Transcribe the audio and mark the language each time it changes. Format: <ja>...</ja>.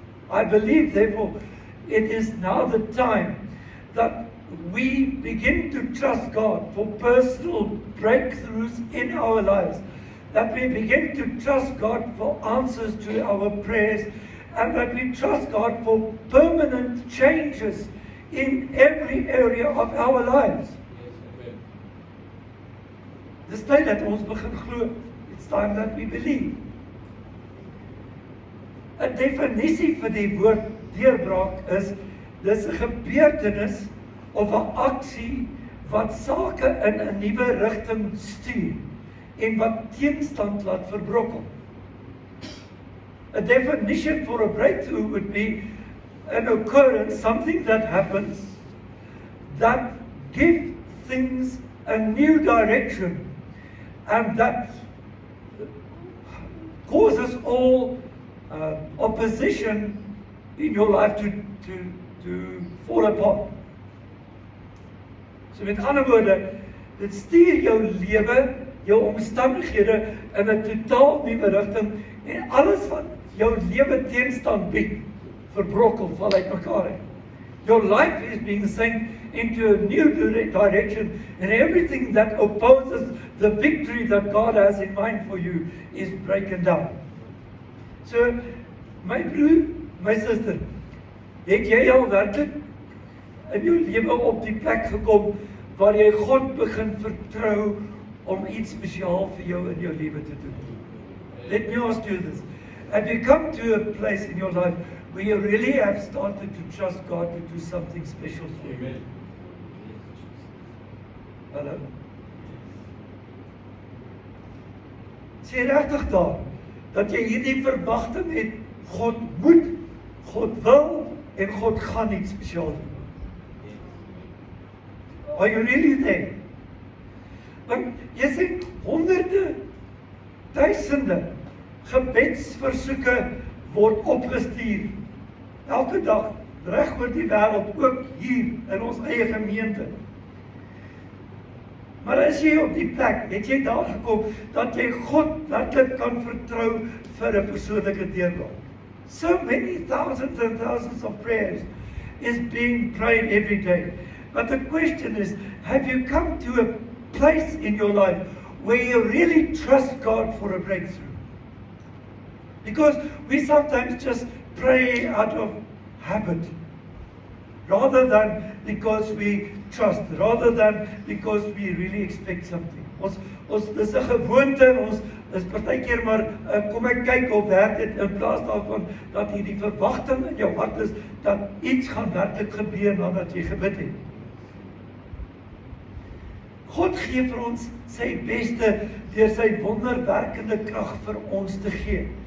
<en>I believe, therefore, it is now the time that we begin to trust God for personal breakthroughs in our lives, that we begin to trust God for answers to our prayers, and that we trust God for permanent changes in every area of our lives.</en> <af>Dis tyd dat ons begin glo.</af> <en>It's time that we believe.</en> <af>'n Definisie vir die woord deurbraak is, dis 'n gebeurtenis of 'n aksie wat sake in 'n nuwe rigting stuur en wat teenstand laat verbrokkel.</af> <en>A definition for a breakthrough would be an occurrence, something that happens that gives things a new direction and that causes all opposition in your life to fall apart.</en> <af>So met ander woorde, dit stuur jou lewe, jou omstandighede in 'n totaal nuwe rigting en alles wat jou lewe teenstand bied, verbrokkel, val uit mekaar uit.</af> <en>Your life is being sent into a new direction, and everything that opposes the victory that God has in mind for you is broken down.</en> <af>So, my broer,</af> <en>my sister,</en> <af>het jy al werklik in jou lewe op die plek gekom waar jy God begin vertrou om iets spesiaal vir jou in jou lewe te doen?</af> <en>Let me ask you this. Have you come to a place in your life where you really have started to trust God to do something special for you? Amen.</en> <af>Hallo? Sê regtig daar, dat jy hierdie verwagting het, God moet, God wil, en God gaan iets spesiaal doen.</af> <en>Are you really there?</en> <af>Want jy sien honderde, duisende gebedsversoeke word opgestuur. Elke dag, reg oor die wêreld, ook hier in ons eie gemeente. Maar as jy op die plek, het jy daar gekom, dat jy God werklik kan vertrou vir 'n persoonlike deurbraak.</af> <en>So many thousands and thousands of prayers is being prayed every day. But the question is, have you come to a place in your life where you really trust God for a breakthrough? Because we sometimes just pray out of habit, rather than because we trust, rather than because we really expect something.</en> <af>Ons dis 'n gewoonte en ons is partykeer maar kom ek kyk of werk dit in plaas daarvan dat jy die verwagting in jou hart is dat iets gaan werklik gebeur nadat jy gebid het. God gee vir ons sy beste deur sy wonderwerkende krag vir ons te gee.</af>